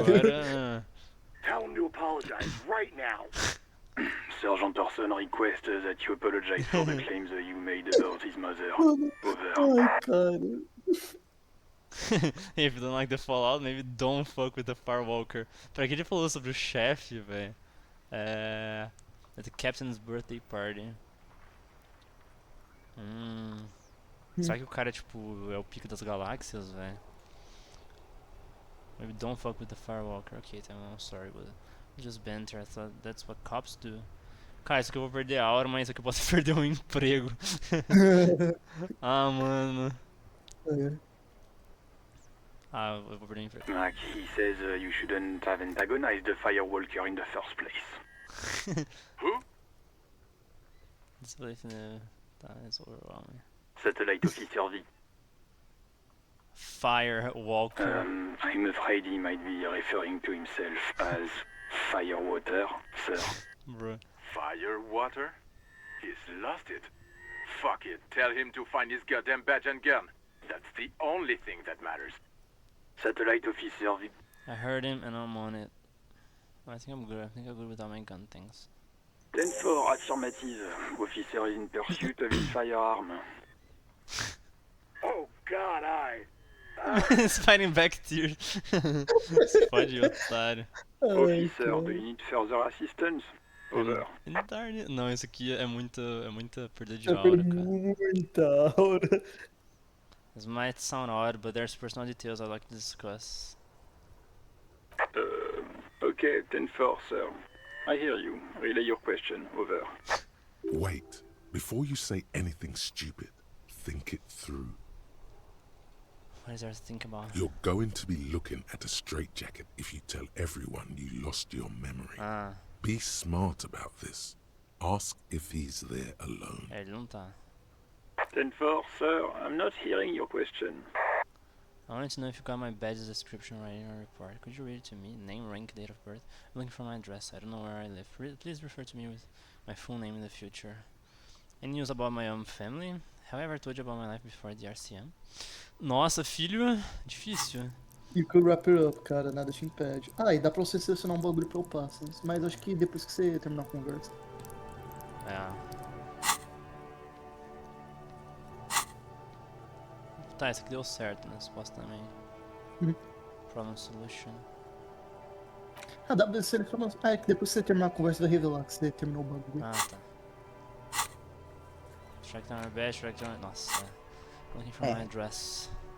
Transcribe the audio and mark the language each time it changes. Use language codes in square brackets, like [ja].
[pt] Agora... [en] Tell him to apologize right now. Sergeant Orson requests that you apologize for the claims that you made about his mother. Over. [pt] Ai, cara. [en] If you don't like the Fallout, maybe don't fuck with the Firewalker. [pt] Pra que ele falou sobre o chefe, velho? [en] At the captain's birthday party. [pt] Será que o cara, tipo, é o pico das galáxias, velho? [en] Maybe don't fuck with the Firewalker. Ok, [pt] então [en] I'm sorry, but just banter. I thought that's what cops do. [pt] Cara, isso aqui eu vou perder a hora, mas isso aqui eu posso perder um emprego. Ah, mano. Ah, eu vou perder o emprego. [en] Like he says, you shouldn't have antagonized the Firewalker in the first place. Who? Disbelief in the... [pt] Tá, [en] it's overwhelming. Satellite Officer V. Firewalker. I'm afraid he might be referring to himself as Firewater, sir. Bro. Firewater? He's lost it. Fuck it. Tell him to find his goddamn badge and gun. That's the only thing that matters. Satellite Officer V. I heard him and I'm on it. I think I'm good. I think I'm good with all my gun things. 10-4, affirmative. Officer is in pursuit of his firearm. Oh god, He's fighting back tears. [pt] Se fode, otário. [en] Officer, do you need further assistance? Over. [pt] Não, isso aqui é muita perda de aura, cara. Muita aura. [en] This might sound odd, but there's personal details I'd like to discuss. Okay, 10-4, sir. I hear you. Relay your question. Over. Wait. Before you say anything stupid, think it through. What is there to think about? You're going to be looking at a straitjacket if you tell everyone you lost your memory. Be smart about this. Ask if he's there alone. [pt] Ele não tá. [en] 10-4, sir. I'm not hearing your question. I wanted to know if you got my badge description right in your report. Could you read it to me? Name, rank, date of birth. I'm looking for my address. I don't know where I live. Please refer to me with my full name in the future. Any news about my own family? Have I ever told you about my life before the RCM? [pt] Nossa, filho, difícil. [en] You could wrap it up, cara, [pt] nada te impede. Ah, e dá pra você selecionar um bagulho pra upar, mas acho que depois que você terminar a conversa. Tá, esse aqui deu certo, né, supostamente. [en] Problem solution. [pt] Ah, dá pra selecionar. Ah, é que depois que você terminar a conversa vai revelar que você terminou o bagulho. Ah, tá. [en] Track down our badge, track down... [pt] Nossa, [en] looking for my address.